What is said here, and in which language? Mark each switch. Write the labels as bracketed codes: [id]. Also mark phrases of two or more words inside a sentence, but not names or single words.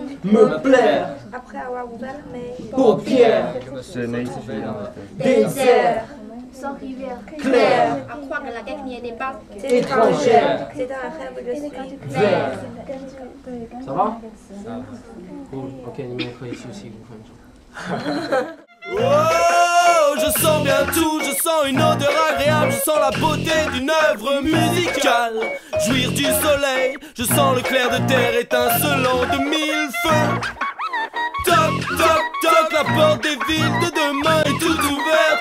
[fr] me plaire, après avoir ouvert mes paupières, je me suis sauvé dans la tête. désert, sans rivière claire, à croire que la guerre n'y était pas étrangère. C'est un rêve, je suis vert. Ça va? Ça va. Cool. [zh] Ok, 你们可以休息5分钟。 [fr] Oh, je sens bien tout, je sens une odeur agréable, je sens la beauté d'une œuvre musicale. Jouir du soleil, je sens le clair de terre étincelant de 1000 feux. Toc, toc, toc, la porte des villes de demain est toute ouverte.